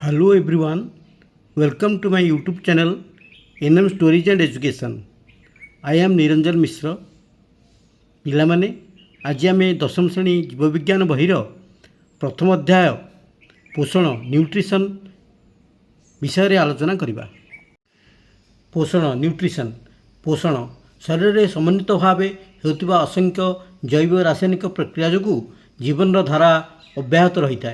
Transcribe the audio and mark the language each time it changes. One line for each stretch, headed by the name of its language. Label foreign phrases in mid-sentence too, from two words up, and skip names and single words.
English: Hello everyone, welcome to my YouTube channel NM Stories and Education. I am Niranjan Mishra.
Odia: ପିଲାମାନେ ଆଜି ଆମେ ଦଶମ ଶ୍ରେଣୀ ଜୀବବିଜ୍ଞାନ ବହିର ପ୍ରଥମ ଅଧ୍ୟାୟ ପୋଷଣ ନ୍ୟୁଟ୍ରିସନ୍ ବିଷୟରେ ଆଲୋଚନା କରିବା। ପୋଷଣ ନ୍ୟୁଟ୍ରିସନ୍ ପୋଷଣ ଶରୀରରେ ସମନ୍ୱିତ ଭାବେ ହେଉଥିବା ଅସଂଖ୍ୟ ଜୈବ ରାସାୟନିକ ପ୍ରକ୍ରିୟା ଯୋଗୁଁ ଜୀବନର ଧାରା ଅବ୍ୟାହତ ରହିଥାଏ।